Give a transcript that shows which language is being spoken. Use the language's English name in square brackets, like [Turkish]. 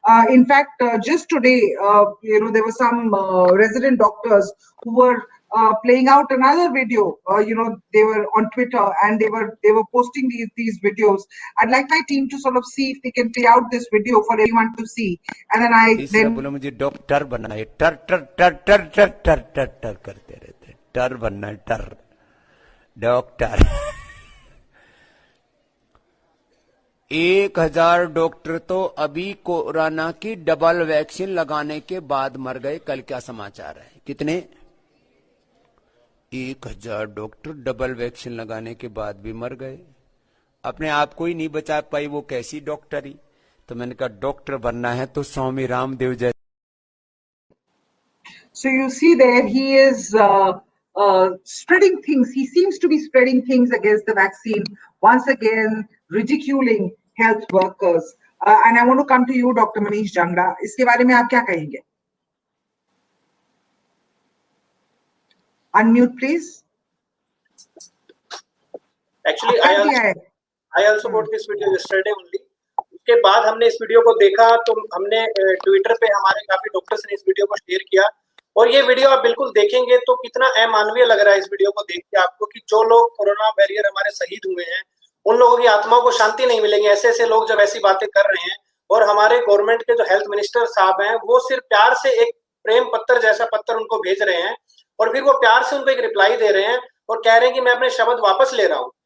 [English] In fact, just today, there were some resident doctors who were playing out another video. They were on Twitter and they were posting these videos. I'd like my team to sort of see if they can play out this video for everyone to see, and then [Hindi] बोला मुझे doctor बनना है, टर टर टर टर टर टर टर टर करते रहते, टर बनना है, टर डॉक्टर 1000 डॉक्टर तो अभी कोरोना की डबल वैक्सीन लगाने के बाद मर गए। कल क्या समाचार है? कितने? 1000 डॉक्टर डबल वैक्सीन लगाने के बाद भी मर गए। अपने आप को ही नहीं बचा पाई, वो कैसी डॉक्टरी? तो मैंने कहा डॉक्टर बनना है तो स्वामी रामदेव जैसे। [English] So you see there, he is spreading things. He seems to be spreading things against the vaccine, once again ridiculing health workers. And I want to come to you, Dr. Manish Jangda. [Hindi] इसके बारे में आप क्या कहेंगे? [English] Unmute, please. Actually, I also got this video yesterday only. [Hindi] उसके बाद हमने इस वीडियो को देखा तो हमने ट्विटर पे हमारे काफी डॉक्टर्स ने इस वीडियो को शेयर किया, और ये वीडियो आप बिल्कुल देखेंगे तो कितना अमानवीय लग रहा है इस वीडियो को देख के आपको, कि जो लोग कोरोना वॉरियर हमारे शहीद हुए हैं उन लोगों की आत्माओं को शांति नहीं मिलेगी। ऐसे ऐसे लोग जब ऐसी बातें कर रहे हैं, और हमारे गवर्नमेंट के जो हेल्थ मिनिस्टर साहब हैं वो सिर्फ प्यार से एक प्रेम पत्र जैसा पत्र उनको भेज रहे हैं, और फिर वो प्यार से उनको एक रिप्लाई दे रहे हैं और कह रहे हैं कि मैं अपने शब्द वापस ले रहा हूँ।